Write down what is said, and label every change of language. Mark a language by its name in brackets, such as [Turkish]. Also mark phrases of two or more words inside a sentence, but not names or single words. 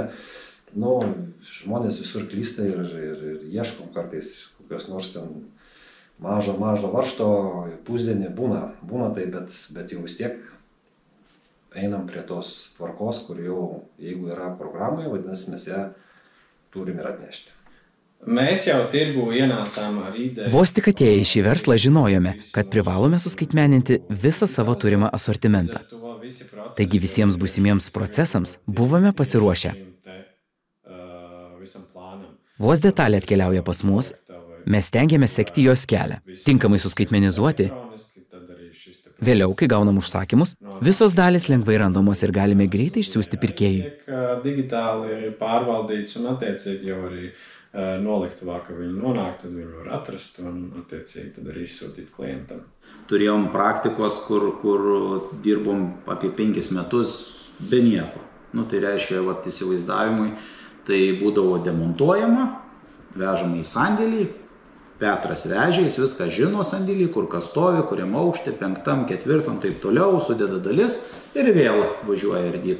[Lithuanian] Žmonės visur klysta ir ieškom kartais kokios nors ten mažo varžto, pusdienį būna tai, bet jau vis tiek einam prie tos tvarkos, kur jau, jeigu yra programoje, vadinasi, mes ją turim ir atnešti. [Latvian] Mēs jau tirgu ienācām ar ideju. [Lithuanian] Vos tik atėję į šį verslą žinojome, kad privalome suskaitmeninti visą savo turimą asortimentą. Taigi visiems būsimiems procesams buvome pasiruošę. Vos detalė atkeliauja pas mus, mes stengiamės sekti jos kelią, tinkamai suskaitmenizuoti. Vėliau, kai gaunam užsakymus, visos dalys lengvai randamos ir galime greitai išsiųsti pirkėjui. [Latvian] Digitāli pārvaldīts un attiecīgi jau arī noliktavā, ka viņi nonāk, tad viņi var atrast un attiecīgi tad arī izsūtīt klientam. [Lithuanian] Turėjom praktikos, kur dirbom apie 5 metus be nieko. Tai reiškia, įsivaizdavimui, tai būdavo demontuojama, vežama į sandėlį, Petras vežė, jis viską žino sandėlį, kur kas stovi, kuriam aukšte, 5., 4., taip toliau, sudeda dalis ir vėl važiuoja ardyti.